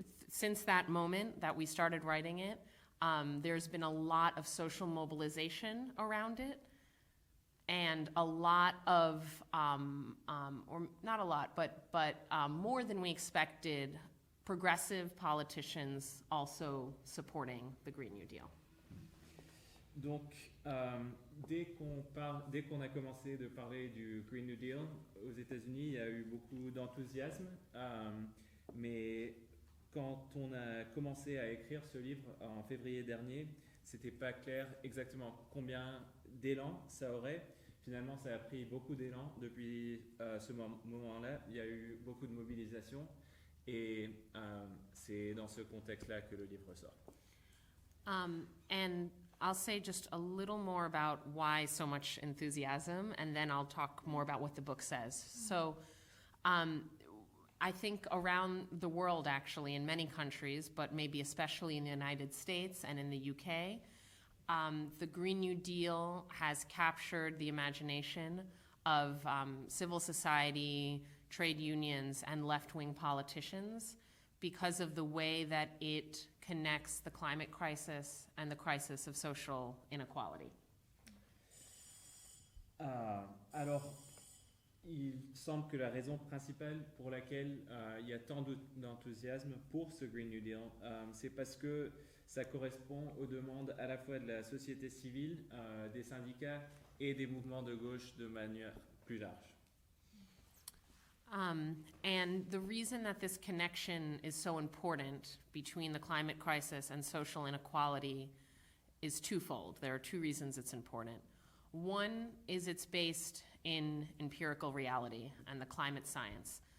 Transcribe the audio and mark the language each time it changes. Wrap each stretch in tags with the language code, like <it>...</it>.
<en>Since that moment that we started writing it, there's been a lot of social mobilization around it, and a lot of, or not a lot, but more than we expected, progressive politicians also supporting the Green New Deal.</en> <fr>Donc, dès qu'on a commencé de parler du Green New Deal aux États-Unis, il y a eu beaucoup d'enthousiasme, mais quand on a commencé à écrire ce livre en février dernier, c'était pas clair exactement combien d'élan ça aurait. Finalement, ça a pris beaucoup d'élan depuis ce moment-là. Il y a eu beaucoup de mobilisation et c'est dans ce contexte-là que le livre sort.</fr> <en>And I'll say just a little more about why so much enthusiasm, and then I'll talk more about what the book says. So I think around the world, actually, in many countries, but maybe especially in the United States and in the UK, The Green New Deal has captured the imagination of civil society, trade unions, and left-wing politicians because of the way that it connects the climate crisis and the crisis of social inequality.</en> <fr>Alors, il semble que la raison principale pour laquelle il y a tant d'enthousiasme pour ce Green New Deal, c'est parce que ça correspond aux demandes à la fois de la société civile, des syndicats et des mouvements de gauche de manière plus large.</fr> <en>And the reason that this connection is so important between the climate crisis and social inequality is twofold. There are two reasons it's important. One is it's based in empirical reality and the climate science.</en>